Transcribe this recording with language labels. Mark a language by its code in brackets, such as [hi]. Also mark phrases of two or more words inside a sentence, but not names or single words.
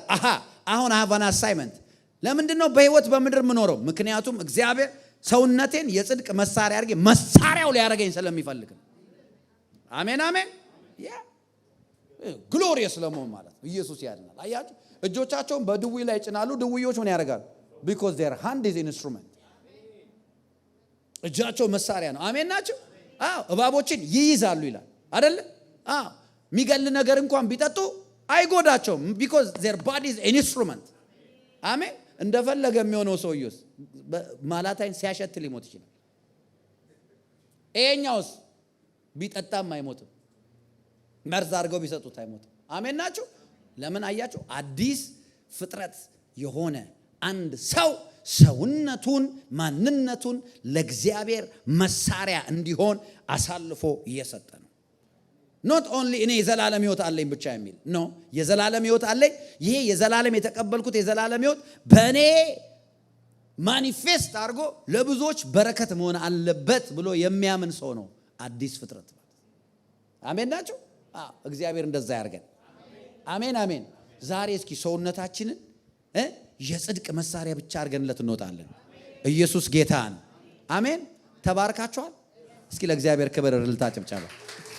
[am] አሁን አሃቫን አሳይመንት። ለምንድን ነው በሕይወት በምድር የምኖረው? ምክንያቱም እግዚአብሔር ሰውነቴን የጽድቅ መሳሪያ አድርጌ መሳሪያው ሊያደርገኝ ስለሚፈልግ። አሜን አሜን። ግሎሪየስ ለመሆን ማለት ነው። ኢየሱስ ያድናል። አያችሁ? እጆቻቸውን በድውይ ላይ ጭናሉ። ድውዮች ምን ያደርጋሉ? [en] because their hand is an instrument. [am] እጃቸው መሳሪያ ነው። አሜን ናቸው። እባቦችን ይይዛሉ ይላል አይደል? የሚገል ነገር እንኳን ቢጠጡ አይጎዳቸውም። [en] because their body is an instrument. [am] አሜን። እንደፈለገ የሚሆነው ሰውዬስ ማላታይን ሲያሸት ሊሞት ይችላል። ይሄኛውስ ቢጠጣም አይሞትም። መርዝ አድርገው ቢሰጡት አይሞትም። አሜን ናቸው። ለምን አያችሁ? አዲስ ፍጥረት የሆነ አንድ ሰው ሰውነቱን ማንነቱን ለእግዚአብሔር መሳሪያ እንዲሆን አሳልፎ እየሰጠ ነው። [en] not only [am] እኔ የዘላለም ሕይወት አለኝ ብቻ የሚል ነው። የዘላለም ሕይወት አለኝ፣ ይሄ የዘላለም የተቀበልኩት የዘላለም ሕይወት በእኔ ማኒፌስት አድርጎ ለብዙዎች በረከት መሆን አለበት ብሎ የሚያምን ሰው ነው አዲስ ፍጥረት። አሜን ናቸው። እግዚአብሔር እንደዛ ያርገን። አሜን አሜን። ዛሬ እስኪ ሰውነታችንን የጽድቅ መሳሪያ ብቻ አድርገንለት እንወጣለን። ኢየሱስ ጌታ ነው። አሜን። ተባርካችኋል። እስኪ ለእግዚአብሔር ክብር እልልታ ጭብጨባ